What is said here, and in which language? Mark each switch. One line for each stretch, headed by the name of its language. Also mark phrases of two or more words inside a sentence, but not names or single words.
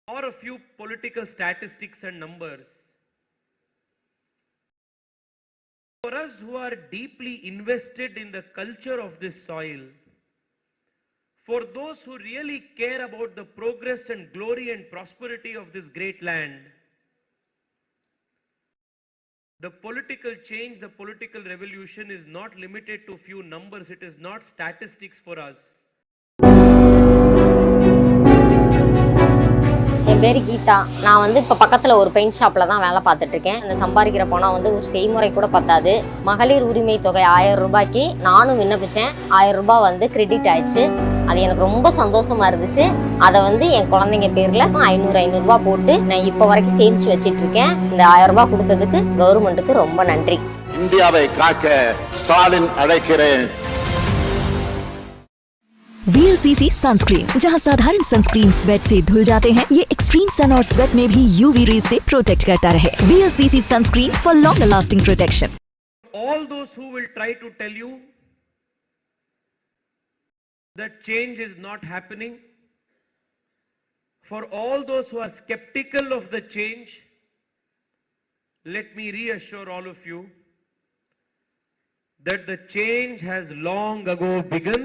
English: or a few political statistics and numbers. For us who are deeply invested in the culture of this soil, for those who really care about the progress and glory and prosperity of this great land, the political change, the political revolution is not limited to few numbers. It is not statistics for us.
Tamil: என் பேர் கீதா. நான் வந்து இப்போ பக்கத்தில் ஒரு
English: paint shop
Tamil: தான் வேலை பார்த்துட்டு இருக்கேன். அந்த சம்பாதிக்கிற பணம் வந்து ஒரு செய்முறை கூட பத்தாது. மகளிர் உரிமை தொகை 1000 ரூபாய்க்கு நானும் விண்ணப்பிச்சேன். 1000 ரூபாய் வந்து கிரெடிட் ஆயிடுச்சு. அது எனக்கு ரொம்ப சந்தோஷமா இருந்துச்சு. அதை வந்து என் குழந்தைங்க பேரில் 500 ரூபாய் போட்டு நான் இப்போ வரைக்கும் சேமிச்சு வச்சிட்டு இருக்கேன். இந்த 1000 ரூபாய் கொடுத்ததுக்கு கவர்மெண்ட்டுக்கு ரொம்ப நன்றி. இந்தியாவை காக்க ஸ்டாலின் அழைக்கிறேன்.
Hindi: VLCC सनस्क्रीन, जहां साधारण सनस्क्रीन स्वेट से धुल जाते हैं, ये
English: extreme sun
Hindi: और स्वेट में भी
English: UV rays
Hindi: से प्रोटेक्ट करता रहे.
English: VLCC sunscreen for longer lasting protection. All those who will try to tell you that change is not happening, for all those who are skeptical of the change, let me reassure all of you that the change has long ago begun.